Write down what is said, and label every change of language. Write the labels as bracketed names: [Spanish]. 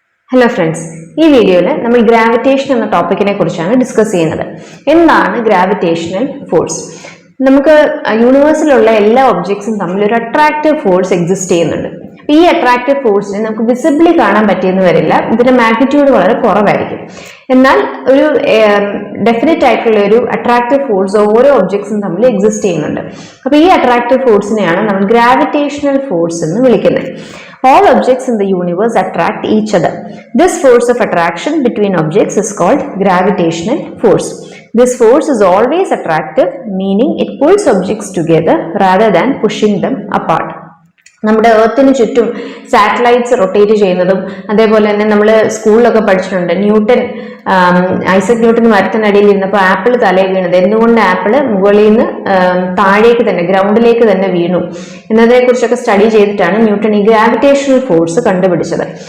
[English] Hello friends, in this video, we will gravitation [Malayalam] എന്ന ടോപ്പിക്കിനെ കുറിച്ചാണ് discuss ചെയ്യുന്നത്. എന്താണ് ഗ്രാവിറ്റേഷണൽ ഫോഴ്സ്? നമുക്ക് യൂണിവേഴ്സിലുള്ള എല്ലാ ഒബ്ജക്ട്സും തമ്മിൽ ഒരു അട്രാക്റ്റീവ് ഫോഴ്സ് എക്സിസ്റ്റ് ചെയ്യുന്നുണ്ട്. ഈ അട്രാക്റ്റീവ് ഫോഴ്സിനെ നമുക്ക് വിസിബിളി കാണാൻ പറ്റിയെന്ന് വരില്ല, ഇതിന്റെ മാഗ്നിറ്റ്യൂഡ് വളരെ കുറവായിരിക്കും. എന്നാൽ ഒരു ഡെഫിനറ്റ് ആയിട്ടുള്ള ഒരു അട്രാക്റ്റീവ് ഫോഴ്സ് ഓരോ ഒബ്ജക്ട്സും തമ്മിൽ എക്സിസ്റ്റ് ചെയ്യുന്നുണ്ട്. അപ്പോൾ ഈ അട്രാക്റ്റീവ് ഫോഴ്സിനെയാണ് നമ്മൾ ഗ്രാവിറ്റേഷണൽ ഫോഴ്സ് എന്ന് വിളിക്കുന്നത്. [English] All objects in the universe attract each other. This force of attraction between objects is called gravitational force. This force is always attractive, meaning it pulls objects together rather than pushing them apart. [Malayalam] നമ്മുടെ എർത്തിന് ചുറ്റും satellites rotate ചെയ്യുന്നതും അതേപോലെ തന്നെ നമ്മൾ സ്കൂളിലൊക്കെ പഠിച്ചിട്ടുണ്ട്. Isaac Newton മരത്തിനടിയിൽ ഇരുന്നപ്പോൾ apple തലയിൽ വീണത് എന്തുകൊണ്ട് ആപ്പിൾ മുകളിൽ നിന്ന് താഴേക്ക് തന്നെ ഗ്രൗണ്ടിലേക്ക് തന്നെ വീണു എന്നതിനെ കുറിച്ചൊക്കെ സ്റ്റഡി ചെയ്തിട്ടാണ് ന്യൂട്ടൺ ഈ ഗ്രാവിറ്റേഷണൽ ഫോഴ്സ് കണ്ടുപിടിച്ചത്.